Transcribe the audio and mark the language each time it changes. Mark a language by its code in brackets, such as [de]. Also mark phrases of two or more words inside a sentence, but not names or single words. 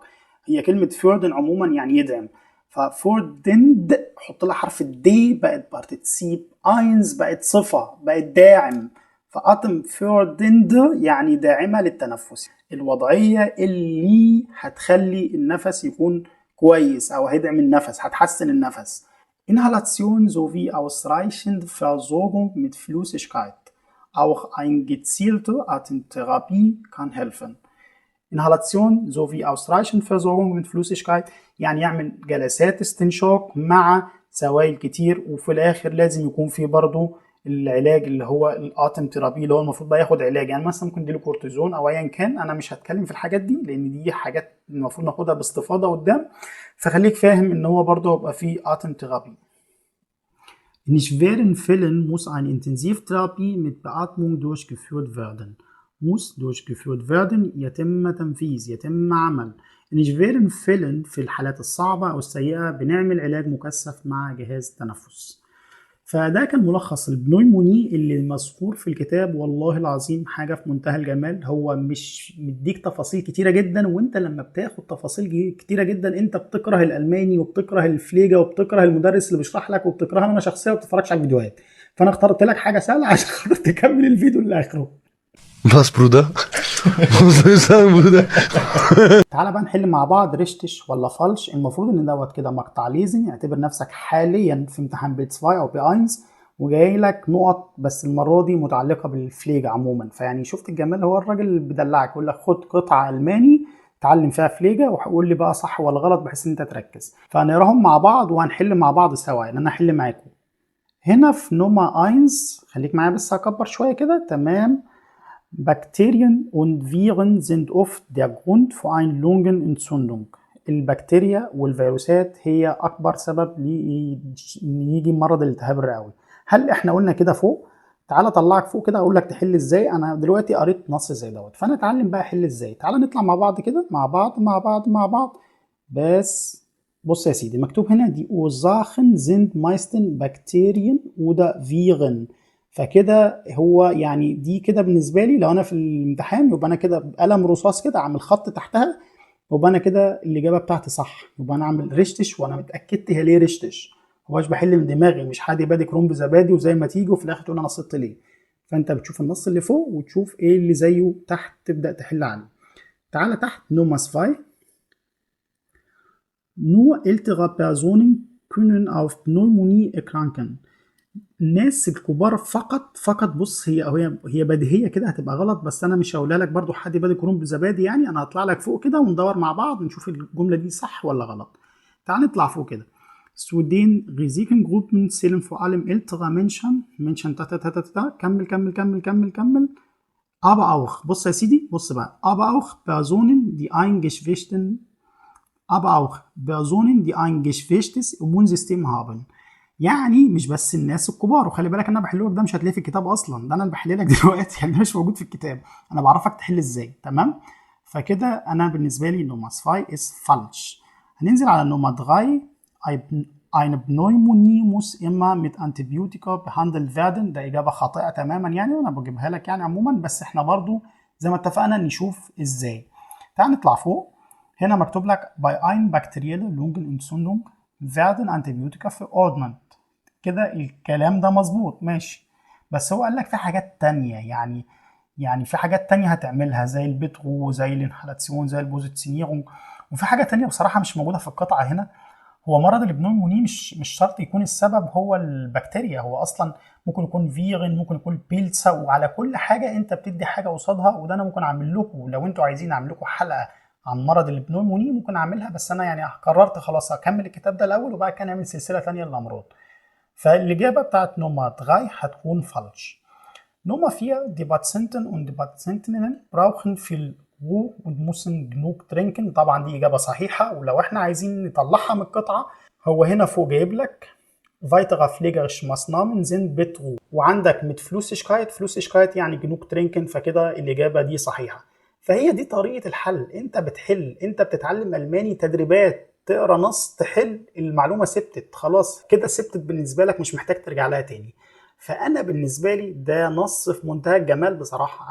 [ar] هي كلمة فوردن عموما يعني يدعم، ففوردند حط لها حرف الدي بقت بارتيسيب، اينز بقت صفة، بقت داعم. فآتم فوردند يعني داعمة للتنفس، الوضعية اللي هتخلي النفس يكون كويس أو هيدعم النفس، هتحسن النفس. [de] Inhalation sowie ausreichend Versorgung mit Flüssigkeit. Auch eine gezielte Atemtherapie kann helfen. Inhalation sowie ausreichend Versorgung mit Flüssigkeit [ar] يعني يعمل جلسات استنشاق مع سوائل كتير، وفي الآخر لازم يكون في برضه العلاج اللي هو الاتم ثيرابي، اللي هو المفروض بقى ياخد علاج، يعني مثلا ممكن اديله كورتيزون او ايا كان. انا مش هتكلم في الحاجات دي لان دي حاجات المفروض ناخدها باستفاضه قدام، فخليك فاهم ان هو برضه يبقى فيه اتم ثيرابي. [de] In schweren Fällen muss eine Intensivtherapie mit Beatmung durchgeführt werden. muss durchgeführt werden، [ar] يتم تنفيذ، يتم عمل. [de] In schweren Fällen [ar] في الحالات الصعبة أو السيئة بنعمل علاج مكثف مع جهاز تنفس. فده كان ملخص البنويموني اللي مذكور في الكتاب. والله العظيم حاجة في منتهى الجمال، هو مش مديك تفاصيل كتيرة جدا، وانت لما بتاخد تفاصيل كتيرة جدا انت بتكره الألماني وبتكره الفليجة وبتكره المدرس اللي بيشرح لك وبتكره انا شخصيا وبتتفرجش على الفيديوهات. فانا اخترت لك حاجة سهلة عشان خاطر تكمل الفيديو لآخره. [de] Was, Bruder? Was soll ich sagen, Bruder? [ar] تعالى بقى نحل مع بعض ريشتش ولا فالش. المفروض ان دوت كده مقطع ليزن. اعتبر نفسك حاليا في امتحان بي 2 او بي 1 وجاي لك نقط، بس المره دي متعلقه بالفليج عموما. فيعني شفت الجمال، هو الراجل اللي بيدلعك يقول لك خد قطعه الماني تعلم فيها فليجه وقول لي بقى صح ولا غلط بحيث ان انت تركز. فهنقراهم مع بعض وهنحل مع بعض سوا، يعني انا هحل معاكم. هنا في نوما 1 خليك معايا بس هكبر شويه كده. تمام. [de] Bakterien und Viren sind oft der Grund für eine Lungenentzündung. [ar] البكتيريا والفيروسات هي أكبر سبب يجي مرض الالتهاب الرئوي. هل احنا قلنا كده فوق؟ تعالى طلعك فوق كده أقول لك تحل ازاي. أنا دلوقتي قريت نص زي دوت، فأنا اتعلم بقى أحل ازاي. تعالى نطلع مع بعض كده، مع بعض. بس بص يا سيدي، مكتوب هنا [de] die Ursachen sind meistens Bakterien oder Viren. [ar] فكده هو يعني دي كده بالنسبه لي لو انا في الامتحان يبقى انا كده بقلم رصاص كده اعمل خط تحتها، يبقى انا كده الاجابه بتاعتي صح. يبقى انا اعمل ريشتش وانا متاكدت هي ليه ريشتش. هواش بحل من دماغي، مش حادي بادي كرومب زبادي وزي ما تيجي وفي الاخر تقول انا نصبت ليه. فانت بتشوف النص اللي فوق وتشوف ايه اللي زيه تحت تبدا تحل عليه. تعالى تحت Nummer 2. [de] Nur ältere Personen können auf Pneumonie erkranken. [ar] الناس الكبار فقط بص، هي بديهيه كده هتبقى غلط، بس انا مش هقولها لك برضو حد بادي كرومب زبادي، يعني انا هطلع لك فوق كده وندور مع بعض نشوف الجمله دي صح ولا غلط. تعال نطلع فوق كده. [de] Zu den Risikogruppen zählen vor allem ältere Menschen كمل. aber auch [ar] بص يا سيدي، بص بقى [de] aber auch Personen die ein geschwächtes Immunsystem haben. [ar] يعني مش بس الناس الكبار، وخلي بالك انا بحللك ده مش هتلاقيه في الكتاب اصلا، ده انا بحللك دلوقتي يعني ده مش موجود في الكتاب، انا بعرفك تحل ازاي. تمام؟ فكده انا بالنسبه لي [de] Nummer 2 ist falsch. [ar] هننزل على Nummer 3. [de] Eine Pneumonie muss immer mit Antibiotika behandelt werden. [ar] ده إجابة خاطئة تماما يعني، وأنا بجيبها لك يعني عموما، بس إحنا برضو زي ما اتفقنا نشوف إزاي. تعال نطلع فوق. هنا مكتوب لك [de] bei ein bakterielle Lungenentzündung werden Antibiotika verordnet. [ar] كده الكلام ده مظبوط ماشي، بس هو قال لك في حاجات تانية، يعني في حاجات تانية هتعملها زي البترو، زي الانهالاتسيون، زي البوزيتسينيرونج، وفي حاجة تانية بصراحة مش موجودة في القطعة هنا. هو مرض البنيوموني مش شرط يكون السبب هو البكتيريا، هو اصلا ممكن يكون فيرين، ممكن يكون بيلسا، وعلى كل حاجه انت بتدي حاجه قصادها. وده انا ممكن اعمل لكم لو انتوا عايزين اعمل لكم حلقه عن مرض البنيوموني ممكن اعملها، بس انا يعني قررت خلاص اكمل الكتاب ده الاول وبعد كده نعمل سلسله ثانيه للامراض. فالاجابه بتاعت نمره 3 هتكون فالش. [de] Nummer 4, die Patienten und die Patientinnen brauchen viel Ruhe und müssen genug trinken. [ar] طبعا دي إجابة صحيحة، ولو احنا عايزين نطلعها من القطعة هو هنا فوق جايب لك [de] weitere pflegerische Maßnahmen sind Betrug، [ar] وعندك [de] mit Flüssigkeit [ar] يعني [de] genug trinken، [ar] فكده الإجابة دي صحيحة. فهي دي طريقة الحل، انت بتحل، انت بتتعلم ألماني تدريبات، تقرا نص تحل المعلومة ثبتت خلاص كده، ثبتت بالنسبة لك مش محتاج ترجع لها تاني. فانا بالنسبه لي ده نص في منتهى الجمال بصراحه.